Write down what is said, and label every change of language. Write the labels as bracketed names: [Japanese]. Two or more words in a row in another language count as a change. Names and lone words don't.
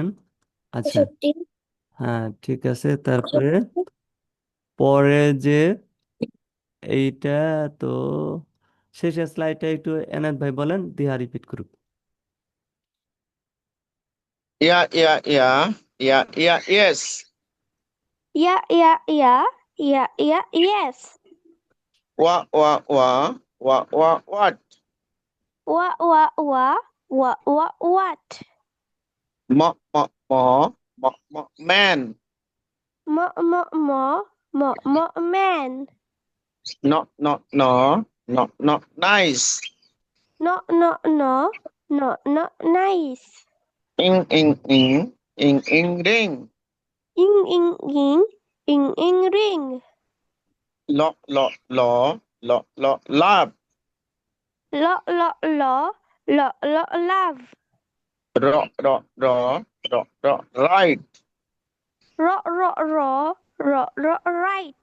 [Bangla] আচ্ছা, হ্যাঁ ঠিক আছে। তারপরে পরে যে এইটা, তো শেষের স্লাইডটা একটু এনায়েত ভাই বলেন, দিহা রিপিট করুক। ইয়া ইয়া ইয়া ইয়া ইয়া ইয়েস। [English] Yeah, yeah, yeah. Yeah, yeah, yes. ওয়া ওয়া ওয়া ওয়া ওয়া হোয়াট। What? ম ম ম ম ম ম্যান। Man. ন ন ন ন ন নাইস। No, nice. ইং ইং ইং ইং ইং রিং। Ring. ল ল ল ল ল লাভ। Love. র র র র র রাইট। Right.